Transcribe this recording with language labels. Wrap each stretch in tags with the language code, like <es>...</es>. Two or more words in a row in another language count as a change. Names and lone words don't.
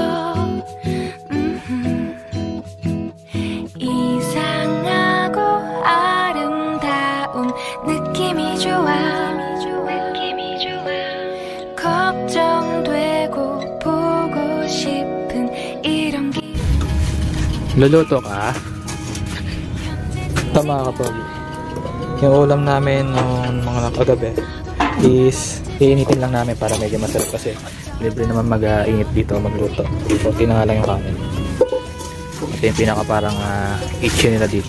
<ko>이상하고 아름다운 느낌이 좋아. 걱정되고 보고 싶은 이런 기.</ko> <tl>Luluto ka? Tama ka, Pogi. Yung ulam namin nung mga kagabi is iinitin lang namin para medyo masarap kasi libre naman mag-init dito, magluto. Konti na nga lang yung kanin. Ito yung pinaka parang kitchen nila dito.</tl>